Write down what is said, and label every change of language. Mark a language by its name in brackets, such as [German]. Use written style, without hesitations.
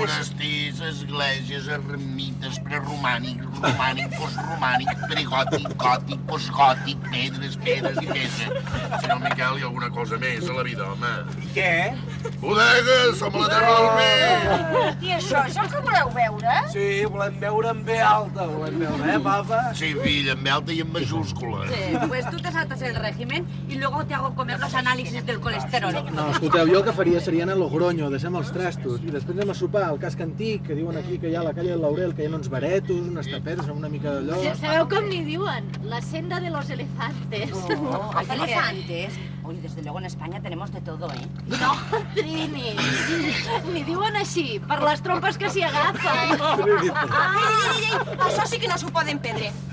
[Catalan] monestirs, esglésies, ermites, preromànic, romànic, postromànic, pregòtic, gòtic, postgòtic, pedres i pedres. Senyor Miquel, hi ha alguna cosa més a la vida, home. I què? Bodegues, som a la terra del vi! I això és el que voleu veure? Sí, volem veure en B alta, papa? Sí, fill, [Spanish] en alta y en mayúscula. Sí, pues tú te saltas el régimen y luego te hago comer los análisis del colesterol. [Catalan] No, escolteu, jo el que faria seria anar a Logroño, deixem els trastos, i després anem a sopar al casc antic, que diuen aquí que hi ha a la calle del Laurel, que hi ha uns baretos, unes tapetes, una mica d'allò... Sí, sabeu com n'hi diuen? [Spanish] La senda de los elefantes. Oh, ¿hay elefantes? Oye, desde luego en España tenemos de todo, ¿eh? [Catalan] No, Trini, n'hi diuen així, per les trompes que s'hi agafen. Ai, això sí que no s'ho poden perdre.